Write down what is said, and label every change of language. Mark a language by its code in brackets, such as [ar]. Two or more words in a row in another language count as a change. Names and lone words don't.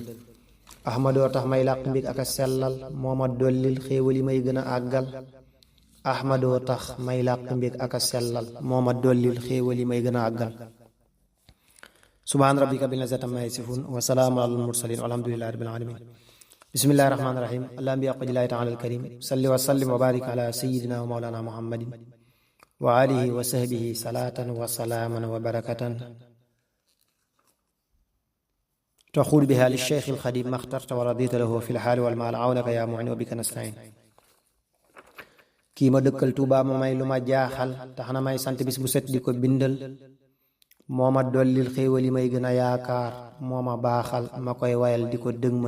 [wo] ahmadoo tax may làq mbég ak a sellal moo ma dollil xéewal yi may gën a àggal. ahmadoo tax may làq mbég ak a sellal moo ma dollil xéewal yi may gën a àggal. [ar] سبحان ربك بالعزة عما يصفون وسلام على المرسلين والحمد لله رب العالمين. بسم الله الرحمن الرحيم اللهم بحق الله تعالى الكريم صل وسلم وبارك على سيدنا ومولانا محمد وعلى آله وصحبه صلاة وسلاما وبركة تخص بها لشيخ الخديم مختارا ورضيت له في الحال والمآل عونك يا معين وبك نستعين. [wo] kii ma dëkkal Tuubaa ma may lu ma jaaxal tax na may sant bis bu set di ko bindal moo ma dollil xéewal yi may gën a yaakaar moo ma baaxal ma koy wayal di ko dëgmal.